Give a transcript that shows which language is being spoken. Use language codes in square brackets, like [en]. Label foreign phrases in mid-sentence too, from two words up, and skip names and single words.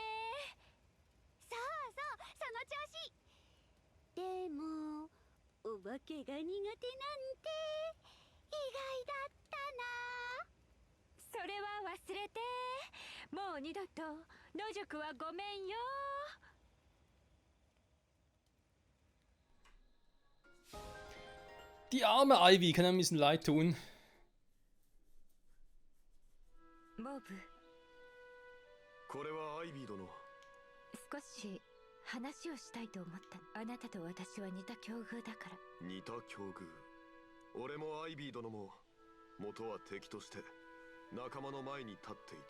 [ja] そうそう、その調子。でもお化けが苦手なんて意外だったな。それは忘れて。もう二度と野宿はごめんよ。 [de] Die arme Ivy kann ein bisschen leid tun. [ja] モーブ、これはアイビー殿。少し話をしたいと思った。あなたと私は似た境遇だから。似た境遇。俺もアイビー殿も元は敵として仲間の前に立っていた。